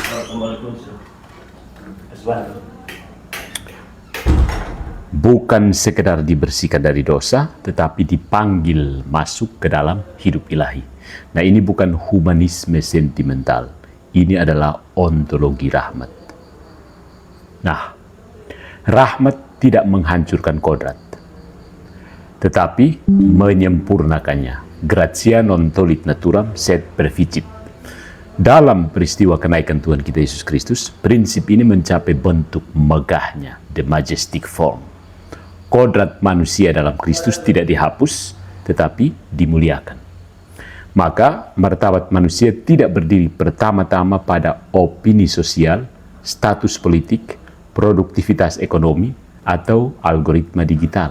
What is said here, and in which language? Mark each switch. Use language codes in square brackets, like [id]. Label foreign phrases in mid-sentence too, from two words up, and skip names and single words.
[id] Bukan sekedar dibersihkan dari dosa, tetapi dipanggil masuk ke dalam hidup ilahi. Nah, ini bukan humanisme sentimental. Ini adalah ontologi rahmat. Nah, rahmat tidak menghancurkan kodrat, tetapi menyempurnakannya. [la] Gratia non tollit naturam sed perficit. [id] Dalam peristiwa kenaikan Tuhan kita Yesus Kristus, prinsip ini mencapai bentuk megahnya, [en] the majestic form. [id] Kodrat manusia dalam Kristus tidak dihapus, tetapi dimuliakan. Maka martabat manusia tidak berdiri pertama-tama pada opini sosial, status politik, produktivitas ekonomi, atau algoritma digital.